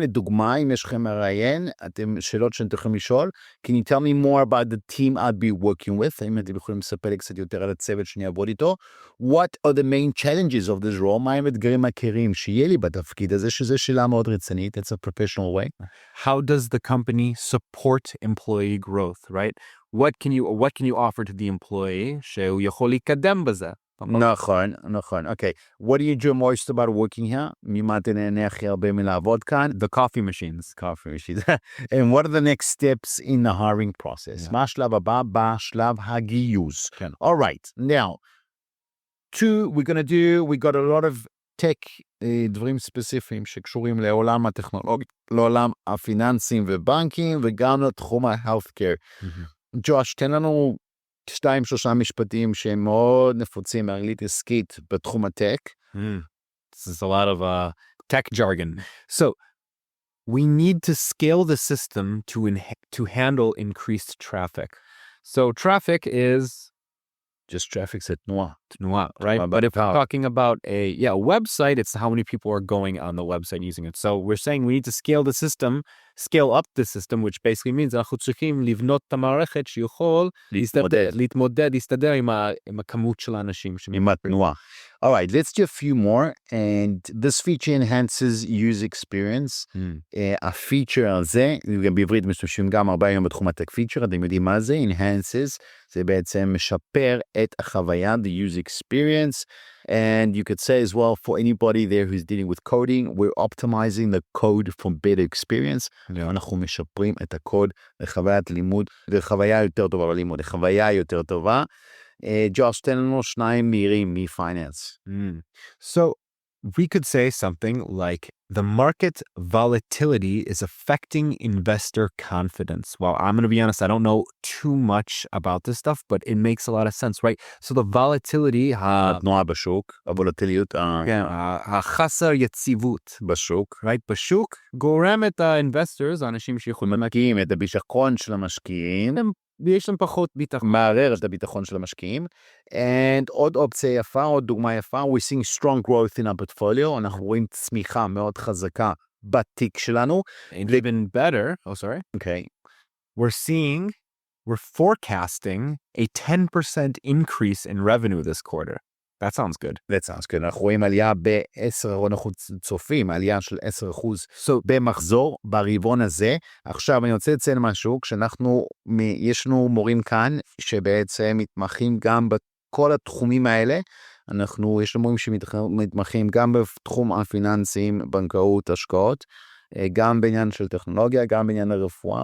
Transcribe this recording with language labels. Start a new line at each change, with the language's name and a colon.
Hebrew: לדוגמה, אם יש לכם מראיין, שאלות שאתם יכולים לשאול,
English: can you tell me more about the team I'd be working with?
Hebrew: האם אתם יכולים לספר לי קצת יותר על הצוות שאני אעבוד איתו?
English: What are the main challenges of this role?
Hebrew: מה הם אתגרים העיקריים שיהיה לי בתפקיד הזה, שזה שאלה מאוד רצינית,
English: it's a professional way. How does the company support employee growth, right? What can you offer to the employee
Hebrew: שהוא יכול לקדם בזה? נכון. Okay.
English: What do you enjoy most about working here?
Hebrew: ממה אתה נהנה הכי הרבה מלעבוד כאן?
English: The coffee machines. And what are the next steps in the hiring process?
Hebrew: מה השלב הבא בשלב הגיוס? כן.
English: All right. Now, we got a lot of tech,
Hebrew: דברים ספציפיים שקשורים לעולם הטכנולוגי, לעולם הפיננסים ובנקים, וגם לתחום ה-healthcare. ג'וש, תן לנו 2-3 משפטים שהם מאוד נפוצים באנגלית עסקית בתחום הטק.
English: This is a lot of tech jargon. So we need to scale the system to handle increased traffic. So traffic is just traffic, c'est תנועה. תנועה, right? But if we're talking about a website, it's how many people are going on the website using it. So we're saying we need to scale up the system, which basically means
Hebrew: אנחנו צריכים לבנות את המערכת שיכול להתמודד, להסתדר עם הכמות של האנשים. עם התנועה.
English: All right, let's do a few more, and this feature enhances user experience.
Hebrew: הפיצ'ר הזה, גם בעברית משתמשים גם הרבה היום בתחום הטק פיצ'ר, אתם יודעים מה זה?
English: enhances,
Hebrew: זה בעצם משפר את החוויה,
English: the user experience, and you could say as well, for anybody there who's dealing with coding, we're optimizing the code for better experience.
Hebrew: אנחנו משפרים את הקוד לחוויית לימוד, לחוויה יותר טובה בלימוד, לחוויה יותר טובה. ג'וש, תן לנו שניים מהירים מ-finance.
English: So we could say something like the market volatility is affecting investor confidence. Well, I'm going to be honest, I don't know too much about this stuff, but it makes a lot of sense, right? So the volatility,
Hebrew: התנועה בשוק, הוולטיליות, החסר יציבות בשוק,
English: right?
Hebrew: בשוק גורם את ה-investors, האנשים שיכולים מקים את הביטחון של המשקיעים, יש להם פחות ביטחון. מערער את הביטחון של המשקיעים. And עוד אופציה יפה, עוד דוגמה יפה,
English: we're seeing strong growth in our portfolio,
Hebrew: אנחנו רואים צמיחה מאוד חזקה בתיק שלנו.
English: And even better, Okay. We're forecasting a 10% increase in revenue this quarter. That sounds good.
Hebrew: אנחנו רואים עלייה ב-10, אנחנו צופים עלייה של 10% במחזור ברבעון הזה. עכשיו אני רוצה לציין משהו, יש לנו מורים כאן שבעצם מתמחים גם בכל התחומים האלה. יש לנו מורים שמתמחים גם בתחום הפיננסים, בנקאות, השקעות, גם בעניין של טכנולוגיה, גם בעניין הרפואה.